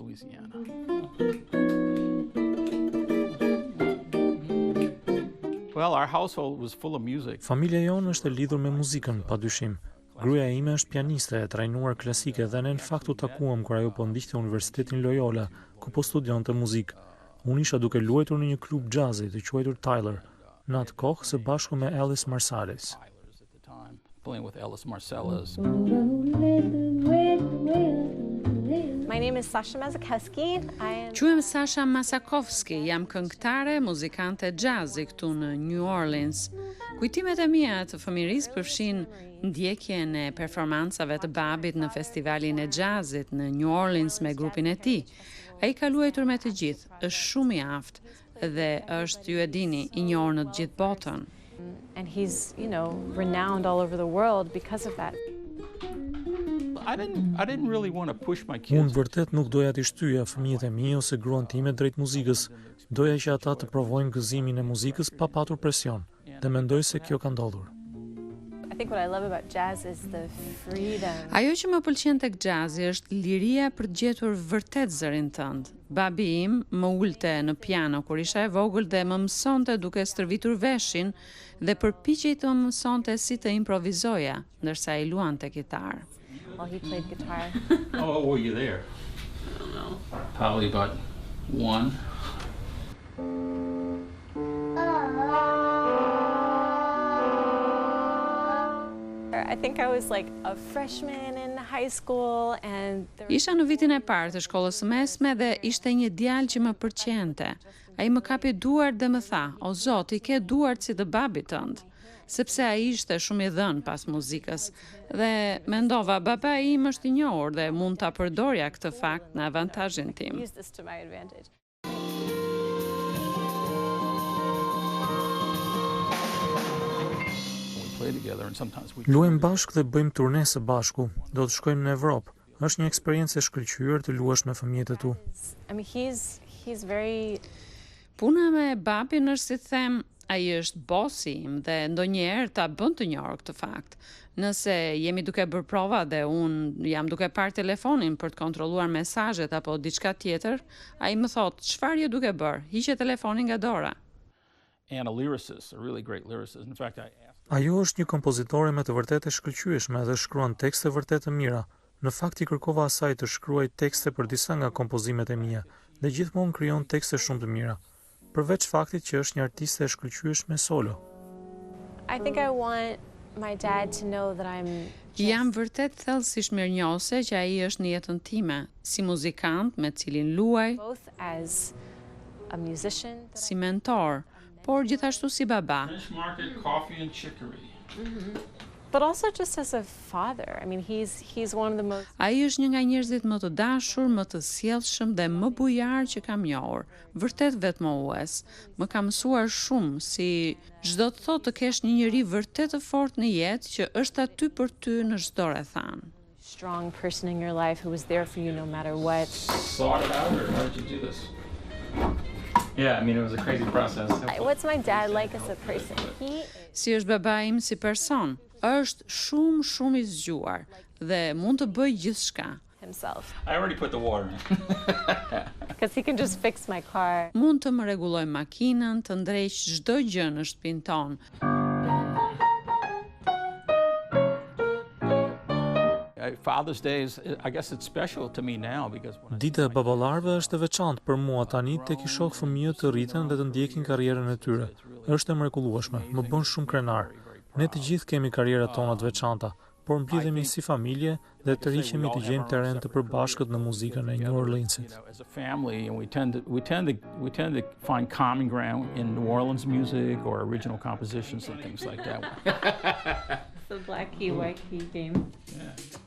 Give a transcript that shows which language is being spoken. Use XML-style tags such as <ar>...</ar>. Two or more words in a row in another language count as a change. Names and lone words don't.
<sq>Familja jonë është e lidhur me muzikën, padyshim. Gruaja ime është pianiste e trajnuar klasike dhe ne në fakt u takuam kur ajo po ndiqte Universitetin Loyola, ku po studionte muzikë. Unë isha duke luajtur në një klub jazzi të quajtur Tyler, në atë kohë së bashku me Alice Marsalis.</sq> <en>My name is Sasha Mazakowski.</en> <sq>Quhem Sasha Masakovski, jam këngëtare, muzikante jazzi këtu në New Orleans. Kujtimet e mia të fëmirisë përfshin ndjekjen e performancave të babit në festivalin e jazzit në New Orleans me grupin e tij. Ai ka luajtur me të gjithë, është shumë i aftë dhe është, ju e dini, i njohur në të gjithë botën.</sq> <en>And he's, renowned all over the world because of that.</en> <sq>Unë vërtet nuk doja t'i shtyja fëmijët e mi ose gruan time drejt muzikës. Doja që ata të provojnë gëzimin e muzikës pa patur presion, dhe mendoj se kjo ka ndodhur.</sq> <en>I think what I love about jazz is the freedom.</en> <sq>Ajo që më pëlqen tek jazzi është liria për të gjetur vërtet zërin tënd. Babi im më ulte në piano kur isha e vogël dhe më mësonte duke stërvitur veshin dhe përpiqej të më mësonte si të improvizoja, ndërsa ai luante kitar.</sq> <en>Well, he played guitar. Oh, were you there? I don't know. Probably about 1. I think I was like a freshman in high school and</en> <sq>Isha në vitin e parë të shkollës së mesme dhe ishte një djalë që më pëlqente. Ai më kapi duart dhe më tha: "O Zot, i ke duart si të babit tënd." Sepse ai ishte shumë i dhënë pas muzikës dhe mendova baba im është i njohur dhe mund ta përdorja këtë fakt në avantazhin tim.</sq> <en>use this to my advantage.</en> <sq>Luajmë bashkë dhe bëjmë turne së bashku. Do të shkojmë në Evropë. Është një eksperiencë e shkëlqyer të luash me fëmijët e tu.</sq> <en>I mean, he's very</en> <sq>Puna me babin është si them, ai është bosi im dhe ndonjëherë ta bën të njohur këtë fakt. Nëse jemi duke bërë prova dhe unë jam duke parë telefonin për të kontrolluar mesazhet apo diçka tjetër, ai më thot: "Çfarë je duke bërë? Hiqe telefonin nga dora."</sq> <en>And a lyricist, a really great lyricist. In fact,</en> <sq>Ajo është një kompozitore me të vërtetë e shkëlqyeshme dhe shkruan tekste vërtet të mira. Në fakt i kërkova asaj të shkruaj tekste për disa nga kompozimet e mia dhe gjithmonë krijon tekste shumë të mira. Përveç faktit që është një artiste e shkëlqyeshme solo.</sq> <en>I think I want my dad to know that I'm</en> <sq>Jam vërtet thellësisht mirënjohëse që ai është në jetën time, si muzikant me cilin luaj,</sq> <en>both as a musician,</en> <sq>si mentor, por gjithashtu si baba.</sq> <en>Market coffee and chicory. but also just as a father. I mean, he's one of the most</en> <sq>Ai është një nga njerëzit më të dashur, më të sjellshëm dhe më bujar që kam njohur. Vërtet vetmohues. Më ka mësuar shumë, si çdo të thotë të kesh një njeri vërtet të fortë në jetë që është aty për ty në çdo rrethan.</sq> <en>strong person in your life who was there for you no matter what. Thought it out, or how did you do this? Yeah, I mean, it was a crazy process. What's my dad like as a person?</en> <sq>Si është baba im si person? Është shumë i zgjuar dhe mund të bëjë gjithçka.</sq> <en>Himself. I already put the water in. Because he can just fix my car.</en> <sq>Mund të më rregulloj makinën, të ndreq çdo gjë në shtëpinë tonë.</sq> <en>Father's Day is, I guess it's special to me now because</en> <sq>Dita e baballarëve është e veçantë për mua tani tek i shoh fëmijët të rriten dhe të ndjekin karrierën e tyre. Është e mrekullueshme, më bën shumë krenar. Ne të gjithë kemi karrierat tona të veçanta, por mblidhemi si familje dhe të rriqemi të gjejmë terren të përbashkët në muzikën e New Orleansit.</sq> <en>as a family, and we tend to find common ground in New Orleans music or original compositions and things like that. It's the black key, white key game. Yeah.</en>